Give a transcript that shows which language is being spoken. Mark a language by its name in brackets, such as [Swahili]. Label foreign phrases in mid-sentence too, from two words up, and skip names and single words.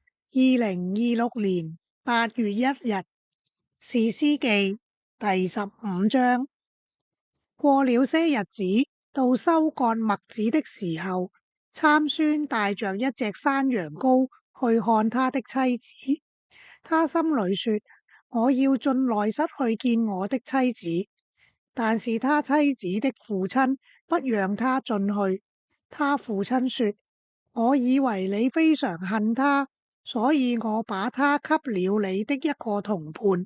[Chinese] 2026年8月1日，士師記第15章。過了些日子，到收割麥子的時候，參孫帶着一隻山羊羔去看他的妻子。他心裏說：我要進內室去見我的妻子。但是他妻子的父親不讓他進去。他父親說：我以為你非常恨他，所以我把他給了你的一個同伴。